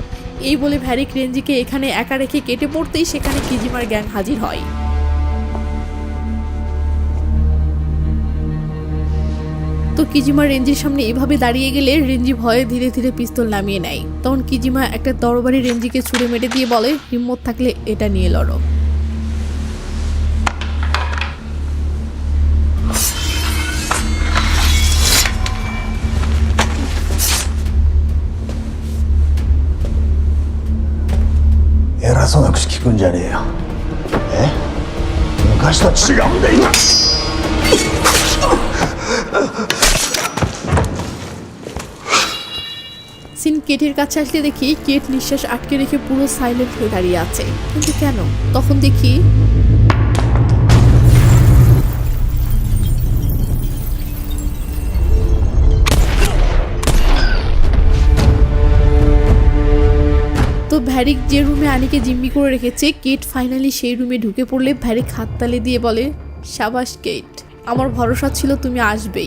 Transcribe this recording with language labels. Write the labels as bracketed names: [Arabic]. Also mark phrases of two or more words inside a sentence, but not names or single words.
[Bangla] এই বলে ভ্যারিক রেঞ্জিকে এখানে একা রেখে কেটে পড়তেই সেখানে কিজিমার গ্যাং হাজির হয়। তো কিজিমা রেঞ্জির সামনে এভাবে দাঁড়িয়ে গেলে রেঞ্জি ভয়ে ধীরে ধীরে পিস্তল নামিয়ে নেয়। তখন কিজিমা একটা তরবারি রেঞ্জিকে ছুঁড়ে মেরে দিয়ে বলে, হিম্মত থাকলে এটা নিয়ে লড়ো। [Japanese] 偉そうな口聞くんじゃねえよ。昔とは違うんだ今。 [Bangla] সিন কেটের কাছে আসলে দেখি কেট নিঃশ্বাস আটকে রেখে পুরো সাইলেন্ট হয়ে দাঁড়িয়ে আছে। কিন্তু কেন? তখন দেখি তো ভ্যারিক যে রুমে আনিকে জিম্মি করে রেখেছে, কেট ফাইনালি সেই রুমে ঢুকে পড়লে ভ্যারিক হাততালি দিয়ে বলে, সাবাস কেট, আমার ভরসা ছিল তুমি আসবেই।